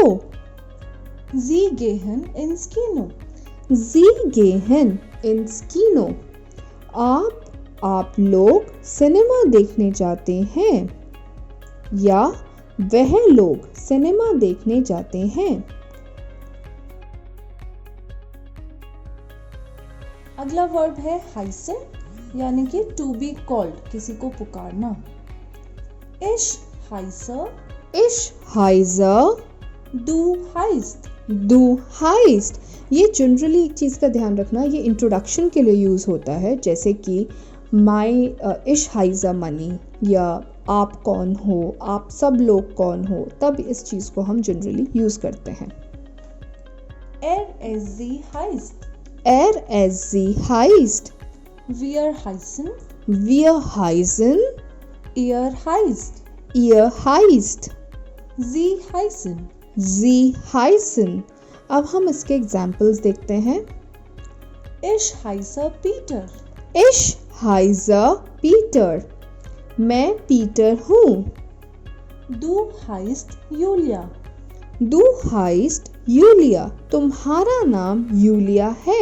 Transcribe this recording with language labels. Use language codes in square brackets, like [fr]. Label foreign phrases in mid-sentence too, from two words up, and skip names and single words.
[de] Sie gehen ins Kino, [hi] आप लोग सिनेमा देखने जाते हैं, या वह लोग सिनेमा देखने जाते हैं। अगला वर्ब है हाइसन, यानी कि [en] to be called, [hi] किसी को पुकारना। [de] Ich heiße, du heißt। [hi] ये जनरली एक चीज़ का ध्यान रखना, ये इंट्रोडक्शन के लिए यूज़ होता है, जैसे कि [de] ich heiße [hi] मनी, या आप कौन हो, आप सब लोग कौन हो, तब इस चीज़ को हम जनरली यूज़ करते हैं। [de] RSG heißt, wir heißen, ihr heißt, sie heißen। [hi] अब हम इसके एग्जाम्पल्स देखते हैं। [de] Ich heiße Peter, [hi] मैं पीटर हूँ। [de] Du heißt Julia, [hi] तुम्हारा नाम यूलिया है।